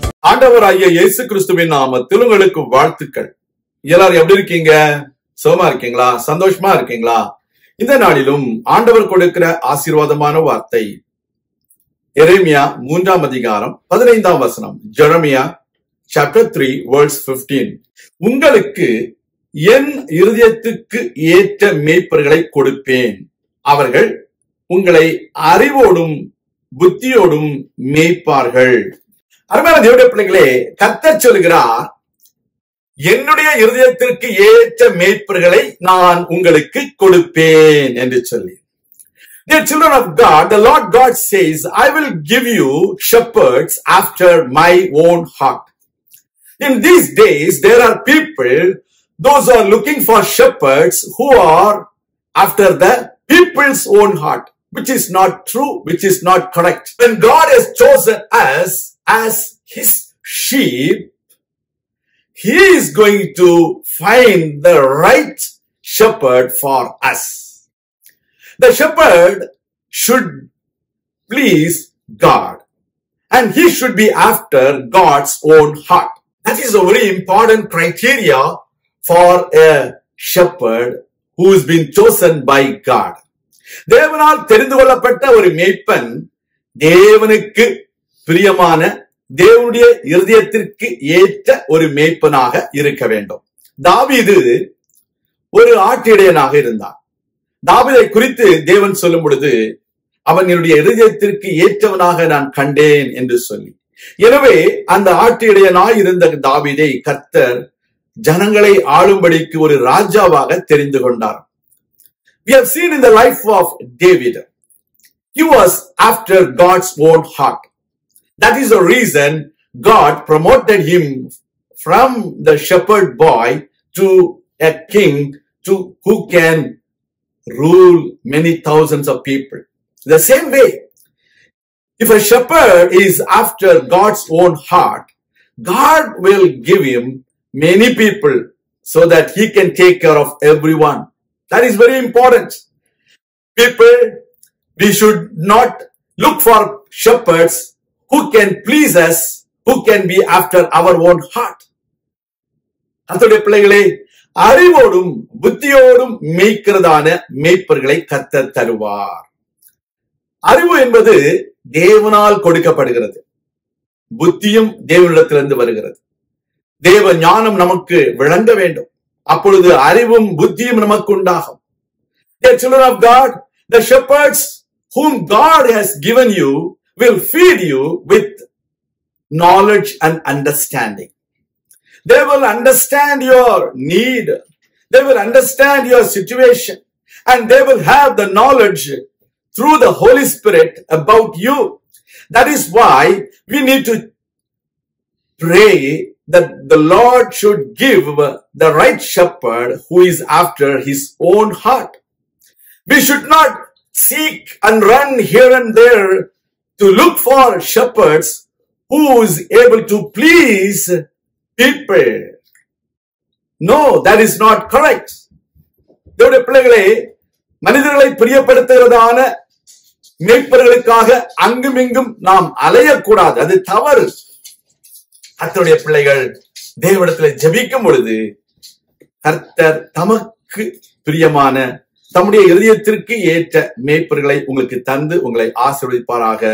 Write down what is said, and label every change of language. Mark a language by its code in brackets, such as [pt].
[ta] ஆண்டவராகிய இயேசு கிறிஸ்துவின் நாமத்தில் உங்களுக்கு வாழ்த்துக்கள். எல்லாரும் எப்படி இருக்கீங்க? சுகமா இருக்கீங்களா? சந்தோஷமா இருக்கீங்களா? இந்த நாளிலும் ஆண்டவர் கொடுக்கிற ஆசீர்வாதமான வார்த்தை எரேமியா 3ஆம் அதிகாரம் 15ஆம் வசனம். [en] Jeremiah chapter 3 verse 15. [ta] உங்களுக்கு என் இருதயத்துக்கு ஏற்ற மேய்ப்பர்களை கொடுப்பேன், அவர்கள் உங்களை அறிவோடும் புத்தியோடும் மேய்ப்பார்கள். அருமையான தேவனுடைய பிள்ளைகளே, கர்த்தர் சொல்கிறார், என்னுடைய இருதயத்திற்கு ஏற்ற மேய்ப்பர்களை நான் உங்களுக்கு கொடுப்பேன் என்று சொல்லி. [en] Dear children of God, the Lord God says, I will give you shepherds after my own heart. In these days, there are people, those who are looking for shepherds who are after the people's own heart, which is not true, which is not correct. When God has chosen us as his sheep, he is going to find the right shepherd for us. The shepherd should please God, and he should be after God's own heart. That is a very important criteria for a shepherd who has been chosen by God. [ta] தேவனால் தெரிந்து கொள்ளப்பட்ட ஒரு மேய்ப்பன் தேவனுக்கு பிரியமான, தேவனுடைய இருதயத்திற்கு ஏற்ற ஒரு மேய்ப்பனாக இருக்க வேண்டும். தாவீது ஒரு ஆட்டிடையனாக இருந்தான். தாவீதை குறித்து தேவன் சொல்லும் பொழுது, அவன் என்னுடைய இருதயத்திற்கு ஏற்றவனாக நான் கண்டேன் என்று சொல்லி, எனவே அந்த ஆட்டிடையனாய் இருந்த தாவீதை கர்த்தர் ஜனங்களை ஆளும்படிக்கு ஒரு ராஜாவாக தெரிந்து கொண்டார். [en] We have seen in the life of David, he was after God's own heart. That is the reason God promoted him from the shepherd boy to a king who can rule many thousands of people. The same way, if a shepherd is after God's own heart, God will give him many people so that he can take care of everyone. That is very important. People, we should not look for shepherds who can please us, who can be after our own heart. [ta] கர்த்தருடைய பிள்ளைகளே, அறிவோடும் புத்தியோடும் மேய்க்கிறதான மேய்ப்பர்களை கர்த்தர் தருவார். அறிவு என்பது தேவனால் கொடுக்கப்படுகிறது, புத்தியும் தேவனிடத்திலிருந்து வருகிறது. தேவ ஞானம் நமக்கு விளங்க வேண்டும், அப்பொழுது அறிவும் புத்தியும் நமக்கு உண்டாகும். [en] Dear children of God, the shepherds whom God has given you will feed you with knowledge and understanding. They will understand your need, they will understand your situation, and they will have the knowledge through the Holy Spirit about you. That is why we need to pray that the Lord should give the right shepherd who is after his own heart. We should not seek and run here and there to look for shepherds who is able to please people. No, that is not correct. [ta] தேவனுடைய பிள்ளைகளே, மனிதர்களை பிரியப்படுத்துகிறதான மேய்ப்பர்களுக்காக அங்குமிங்கும் நாம் அலையக்கூடாது, அது தவறு. கர்த்தருடைய பிள்ளைகள் தேவனிடத்தில் ஜெபிக்கும் பொழுது கர்த்தர் தமக்கு பிரியமான, தம்முடைய இருதயத்திற்கு ஏற்ற மேய்ப்பர்களை உங்களுக்கு தந்து உங்களை ஆசீர்வதிப்பாராக.